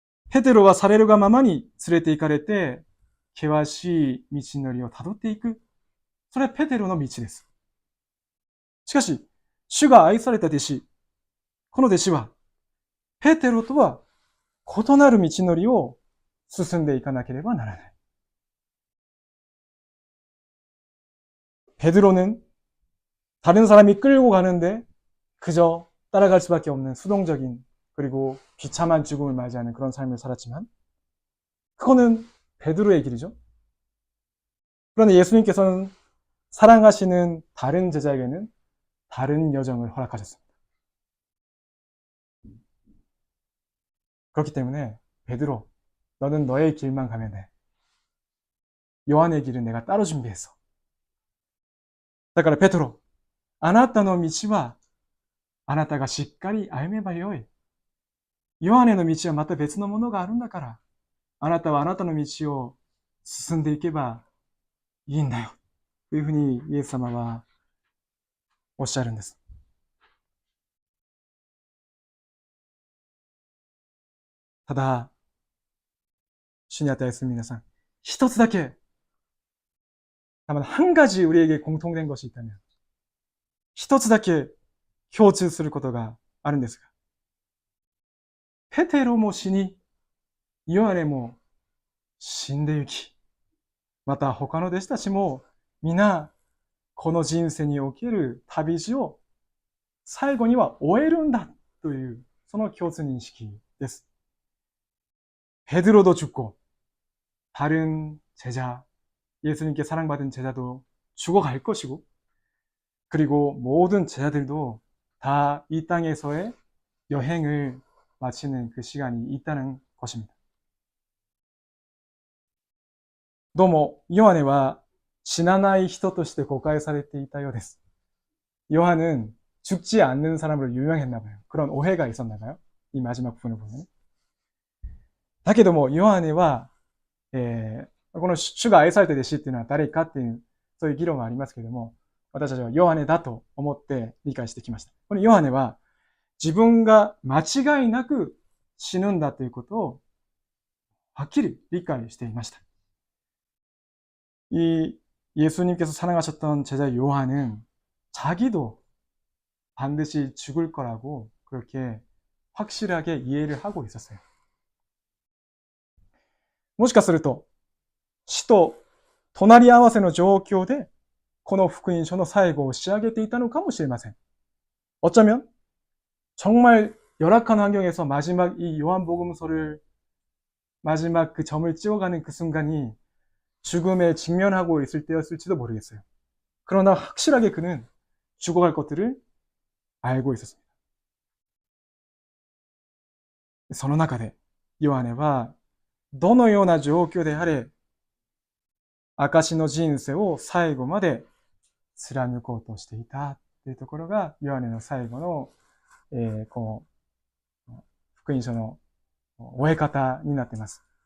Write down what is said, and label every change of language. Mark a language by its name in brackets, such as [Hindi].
[Japanese] 페데로와されるがままに連れて行かれて険しい道のりをたどっていく。それはペテロの道です。しかし、主が愛された弟子、この弟子は、ペテロとは異なる道のりを進んでいかなければならない。 [Korean] 베드로는 다른 사람이 끌고 가는데 그저 따라갈 수밖에 없는 수동적인 그리고 비참한 죽음을 맞이하는 그런 삶을 살았지만 그거는 베드로의 길이죠. 그런데 예수님께서는 사랑하시는 다른 제자에게는 다른 여정을 허락하셨습니다. 그렇기 때문에 베드로, 너는 너의 길만 가면 돼. 요한의 길은 내가 따로 준비했어. [Japanese] だからペトロ、あなたの道はあなたがしっかり歩めばよい。ヨハネの道はまた別のものがあるんだから、あなたはあなたの道を進んでいけばいいんだよ。というふうにイエス様はおっしゃるんです。ただ、主に与えする皆さん、一つだけ、 [Korean] 다만 한 가지 우리에게 공통된 것이 있다면, [Japanese] 一つだけ共通することがあるんですが、ペテロも死に、ヨハネも死んでゆき、また他の弟子たちも皆この人生における旅路を最後には終えるんだというその共通認識です. [Korean] 베드로도 죽고 다른 제자, 예수님께 사랑받은 제자도 죽어갈 것이고 그리고 모든 제자들도 다 이 땅에서의 여행을 마치는 그 시간이 있다는 것입니다. [Japanese] どうもヨハネは死なない人として誤解されていたようです. [Korean] 요한은 죽지 않는 사람으로 유명했나 봐요. 그런 오해가 있었나 봐요. 이 마지막 부분을 보면. [Japanese] だけどもヨハネは、この主が愛された弟子っていうのは誰かっていうそういう議論はありますけれども、私たちはヨハネだと思って理解してきました。このヨハネは自分が間違いなく死ぬんだということをはっきり理解していました. [Korean] 이 예수님께서 사랑하셨던 제자 요한은 자기도 반드시 죽을 거라고 그렇게 확실하게 이해를 하고 있었어요. [Japanese] もしかすると死と隣り合わせの状況でこの福音書の最後を仕上げていたのかもしれません. [Korean] 어쩌면 정말 열악한 환경에서 마지막 이 요한복음서를 마지막 그 점을 찍어가는 그 순간이 죽음에 직면하고 있을 때였을지도 모르겠어요. 그러나 확실하게 그는 죽어갈 것들을 알고 있었습니다. [Japanese] その中でヨハネはどのような状況であれ証の人生を最後まで貫こうとしていたというところが、ヨハネの最後の、福音書の終え方になっています.